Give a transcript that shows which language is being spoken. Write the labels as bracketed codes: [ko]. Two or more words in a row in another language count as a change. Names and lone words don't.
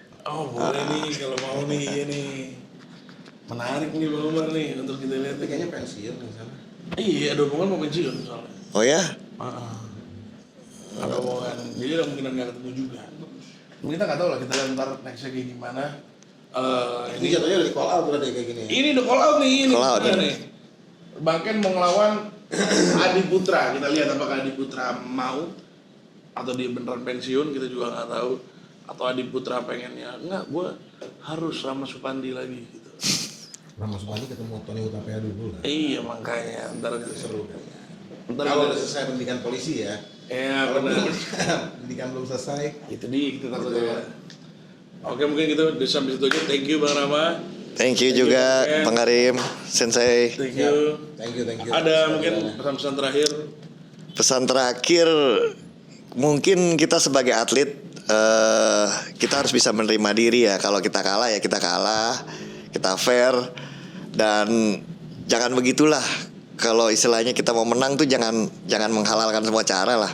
[id] Oh boleh nih kalau mau nih ini menarik nih Bang Umar nih untuk kita lihat. Tapi kayaknya pensiun di sana. Iya ada hubungan mau pensiun soalnya. oh ya, Ada hubungan. Jadi ada kemungkinan nggak ketemu juga. Kita nggak tahu lah kita lihat ntar nextnya kayak gimana. Ini jatuhnya udah di [en] call out [id] udah kayak gini ya. Ini udah [en] call out [id] nih ini. [en] Call out, [id] nih. Bang Ken mau ngelawan Adi Putra. Kita lihat apakah Adi Putra mau atau dia beneran pensiun, kita juga nggak tahu. Atau Adi Putra pengennya enggak, gue harus sama Supandi lagi gitu. Rama Supandi ketemu Tony Hutapea dulu lah. Iya makanya ntar kita seru. Ntar Kalau kita- udah selesai pendidikan polisi ya. Iya Kalau benar. pendidikan belum selesai. Itu dia kita takutnya. Oke mungkin gitu sampai situ aja. [en] Thank you Bang Rama. thank you juga Bang Ken. Bang Karim, Sensei. Thank you. Thank you. [id] Ada mungkin pesan-pesan terakhir. Pesan terakhir, mungkin kita sebagai atlet kita harus bisa menerima diri ya. Kalau kita kalah ya kita kalah, kita fair, dan jangan begitulah. Kalau istilahnya kita mau menang tuh jangan menghalalkan semua cara lah.